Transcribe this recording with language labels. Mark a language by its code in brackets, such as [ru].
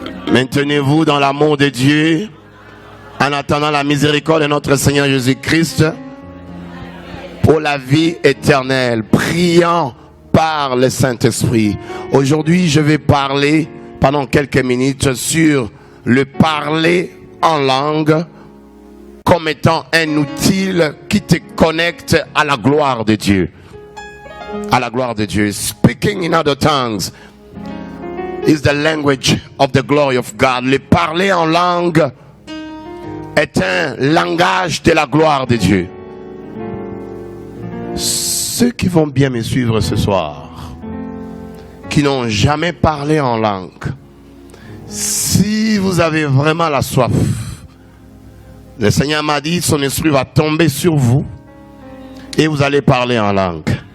[fr] Maintenez-vous dans l'amour de Dieu, en attendant la miséricorde de notre Seigneur Jésus-Christ pour la vie éternelle, priant par le Saint-Esprit. Aujourd'hui, je vais parler pendant quelques minutes sur le parler en langue comme étant un outil qui te connecte à la gloire de Dieu. À la gloire de Dieu. [en] Speaking in other tongues is the language of the glory of God. [fr] Le parler en langue est un langage de la gloire de Dieu. Ceux qui vont bien me suivre ce soir, qui n'ont jamais parlé en langue, si vous avez vraiment la soif, le Seigneur m'a dit, son esprit va tomber sur vous et vous allez parler en langue.